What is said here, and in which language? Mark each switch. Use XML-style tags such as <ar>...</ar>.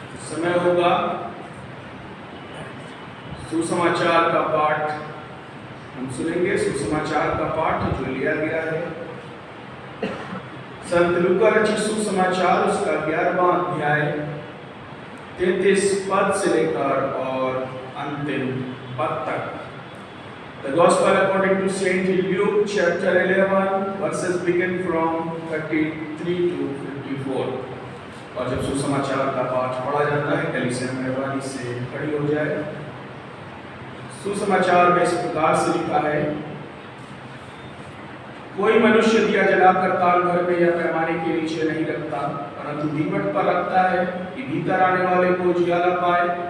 <hi>समय होगा सुसमाचार का पाठ हम सुनेंगे। सुसमाचार का पाठ जो लिया गया है संत लूका रचित सुसमाचार, उसका 11वां अध्याय 33 पद से लेकर और अंतिम पद तक।</hi> <en>The Gospel according to Saint Luke chapter 11 verses begin from 33 to 54।</en> <hi>और जब सुसमाचार का पाठ पढ़ा जाता है, कलीसिया मेहरबानी से खड़ी हो जाए। सुसमाचार में इस प्रकार से लिखा है, कोई मनुष्य दिया जलाकर ताल घर में या पैमाने के नीचे नहीं रखता, परंतु दीपट पर रखता है कि भीतर आने वाले को उजियाला पाए।</hi>